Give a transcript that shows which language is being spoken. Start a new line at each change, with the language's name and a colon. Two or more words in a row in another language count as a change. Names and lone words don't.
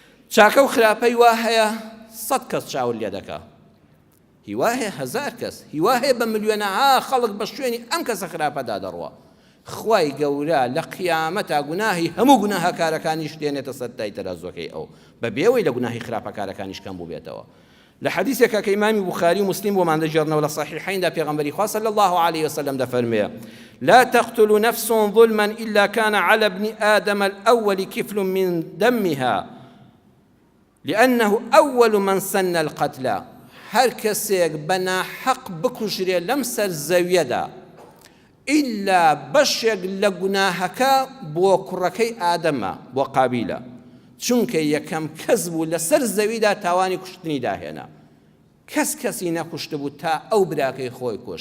Central Kurdish: چاکە و خراپەی وا هەیە 100 کەس چاور لێ دەکا، هیوا هەیە 1000 کەس، هیوا هەیە بە ملیۆنەها خەڵک بە شوێنی ئەم کەسە خراپەدا دەڕوە. خوای گەورە لە قیامەتا گوناهی هەموو گوناهکارەکانیش دێنێتە سەر دای تەرازوەکەی ئەو، بەبێەوەی لە گوناهی خراپەکارەکانیش کەم بوو بێتەوە. لە حەدیثێکە کە ئیمامی بوخاری و مسلم بۆمان دەجێڕنەوە لە صحیحیندا پێغەمبەری خوا
Arabic: صلی الله عليه وسلم دەفەرمێ: لا تقتل نفس ظلما إلا كان على ابن آدم الأول كفل من دمها لأنه أول من سن القتل.
Central Kurdish: هەر کەسێک بەناحەق بکوژرێ لەم سەر زەویەدا ئیلا بەشێک لە گوناهەکە بۆ کوڕەکەی ئادەمە، بۆ قابیلە، چونکە یەکەم کەس بوو لەسەر زەویدا تاوانی کوشتنی داهێنا. کەسی نەکوشت بوو تا ئەو براکەی خۆی کوشت.